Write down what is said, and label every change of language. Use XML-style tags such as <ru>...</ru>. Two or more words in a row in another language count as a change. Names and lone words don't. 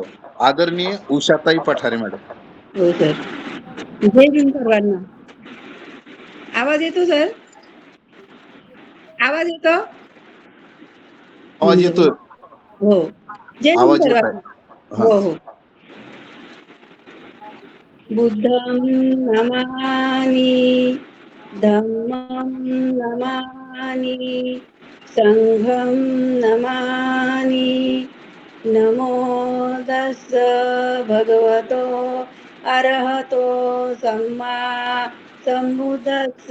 <mr>आदरणीय उषाताई पठारे मॅडम. हो सर. जय भीम सर्वांना. आवाज येतो सर? आवाज येतो? आवाज येतोय? हो. जय भीम आवाज येत सर्वांना. आहे. हो हो.</mr> <pi>बुद्धं नमामि, धम्मं नमामि, संघं नमामि. नमो तस्स भगवतो अरहतो सम्मा संबुद्धस्स.</pi>